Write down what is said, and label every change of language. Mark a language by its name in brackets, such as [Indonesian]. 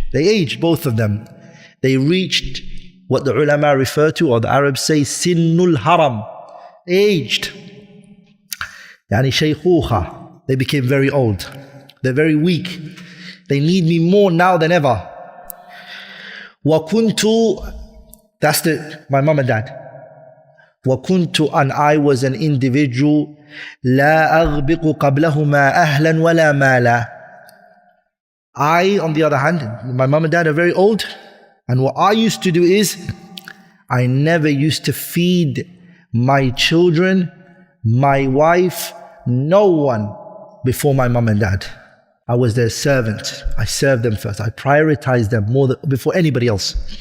[English] They aged, both of them. They reached what the ulama refer to, or the Arabs say, sinnul haram. They aged. Yani shaykhuha. They became very old. They're very weak. They need me more now than ever. [Arabic] وَكُنْتُ, [English] that's my mom and dad. [Arabic] وَكُنْتُ, [English] and I was an individual, [Arabic] لَا أَغْبِقُ قَبْلَهُمَا أَهْلًا وَلَا مَالًا. [English] I, on the other hand, my mom and dad are very old, and what I used to do is, I never used to feed my children, my wife, no one before my mom and dad. I was their servant. I served them first. I prioritized them before anybody else.